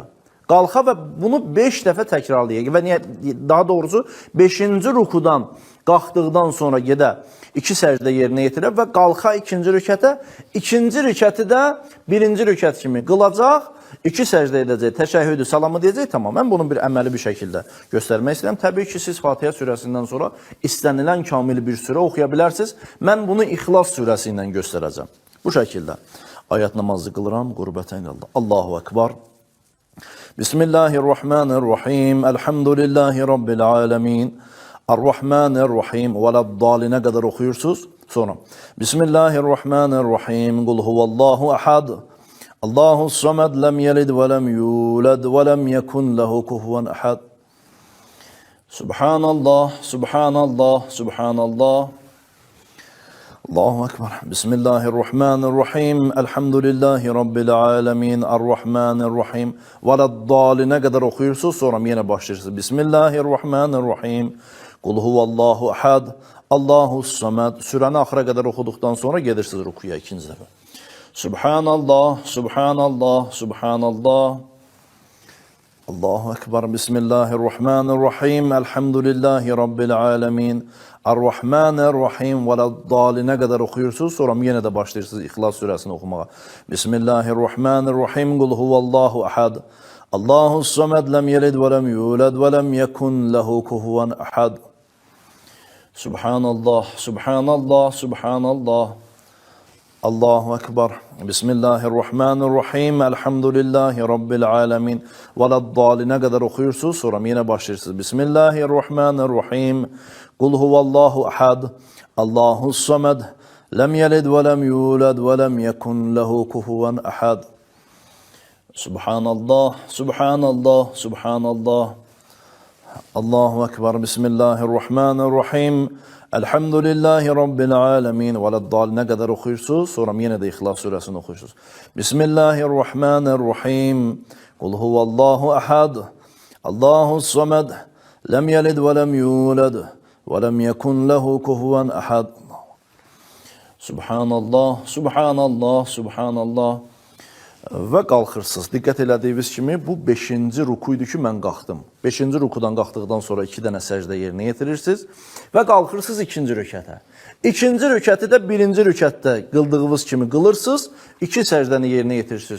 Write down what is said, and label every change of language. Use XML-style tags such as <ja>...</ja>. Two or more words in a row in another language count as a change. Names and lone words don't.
<az>Qalxa və bunu 5 dəfə təkrarlayaq və daha doğrusu 5-ci rukudan qalxdıqdan sonra gedə 2 səcdə yerinə yetirə və qalxa ikinci rükətə, ikinci rükəti də birinci rükət kimi qılacaq, 2 səcdə edəcək, təşəhhüdü, salamı deyəcək, tamam. Mən bunu bir əməli bir şəkildə göstərmək istəyirəm. Təbii ki, siz Fatihə surəsindən sonra istənilən kamil bir surə oxuya bilərsiniz. Mən bunu İxlas surəsi ilə göstərəcəm. Bu şəkildə ayət namazı qılıram, qurbətən qaldı.</az> <ar>الله أكبر. بسم الله الرحمن الرحيم. الحمد لله رب العالمين. الرحمن الرحيم.</ar> <az>Vələd-dalinə qədər oxuyursunuz.</az> <ar>Sonra بسم الله الرحمن الرحيم. قل هو الله أحد. الله الصمد لم يلد ولم يولد ولم يكن له كفوا أحد. سبحان الله، سبحان الله، سبحان الله. الله أكبر. بسم الله الرحمن الرحيم. الحمد لله رب العالمين. الرحمن الرحيم.</ar> <az>Vələd-dalinə qədər oxuyursunuz. Sonra yenə başlayırsınız.</az> <ar>بسم الله الرحمن الرحيم. قل هو الله أحد. الله الصمد.</ar> <az>Surəni axıra qədər oxuduqdan sonra gedirsiniz rukuya ikinci dəfə.</az> <ar>سبحان الله، سبحان الله، سبحان الله. الله أكبر. بسم الله الرحمن الرحيم. الحمد لله رب العالمين. الرحمن الرحيم.</ar> <az>Vələd-dalinə qədər oxuyursunuz. Sonra yenə də başlayırsınız İxlas surəsini oxumağa.</az> <ar>بسم الله الرحمن الرحيم. قل هو الله أحد. الله الصمد لم يلد ولم يولد ولم يكن له كفوا أحد. سبحان الله، سبحان الله، سبحان الله. الله أكبر. بسم الله الرحمن الرحيم. الحمد لله رب العالمين.</ar> <az>Vələd-dalinə qədər oxuyursunuz. Sonra yenə başlayırsınız.</az> <ar>بسم الله الرحمن الرحيم. قل هو الله أحد. الله الصمد. لم يلد ولم يولد ولم يكن له كفوا أحد. سبحان الله، سبحان الله، سبحان الله. الله أكبر. بسم الله الرحمن الرحيم. الحمد لله رب العالمين.</ar> <az>Vələd-dalinə qədər oxuyursunuz. Sonra yenə də İxlas surəsini oxuyursunuz.</az> <ar>بسم الله الرحمن الرحيم. قل هو الله أحد. الله الصمد. لم يلد ولم يولد ولم يكن له كفوا أحد. سبحان الله، سبحان الله، سبحان الله.</ar> <az>Və qalxırsınız. Diqqət elədiyiniz kimi bu 5-ci rukuydu ki, mən qalxdım. 5-ci rukudan qalxdıqdan sonra 2 dənə səcdə yerinə yetirirsiniz və qalxırsınız ikinci rükətə. İkinci rükəti də birinci rükətdə qıldığınız kimi qılırsınız, 2 səcdəni yerinə yetirirsiniz.</az>